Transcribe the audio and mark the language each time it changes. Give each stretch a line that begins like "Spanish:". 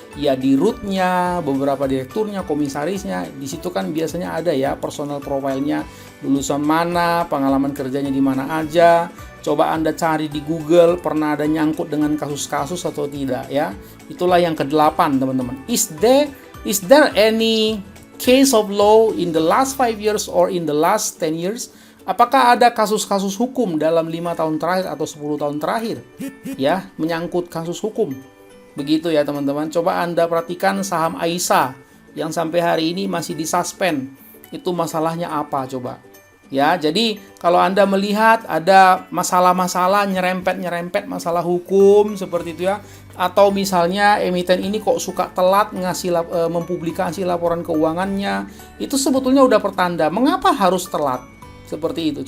Indonesian: Ya di rootnya, beberapa direkturnya, komisarisnya, di situ kan biasanya ada ya personal profile-nya, lulusan mana, pengalaman kerjanya di mana aja. Coba Anda cari di Google, pernah ada nyangkut dengan kasus-kasus atau tidak ya. Itulah yang ke-8 teman-teman.
English: Is there any case of law in the last 5 years or in the last 10 years?
Indonesian: Apakah ada kasus-kasus hukum dalam 5 tahun terakhir atau 10 tahun terakhir? Ya, menyangkut kasus hukum. Begitu ya teman-teman. Coba Anda perhatikan saham Aisyah yang sampai hari ini masih disuspend. Itu masalahnya apa coba? Ya, jadi kalau Anda melihat ada masalah-masalah nyerempet-nyerempet masalah hukum seperti itu ya, atau misalnya emiten ini kok suka telat mempublikasi laporan keuangannya, itu sebetulnya udah pertanda mengapa harus telat seperti itu.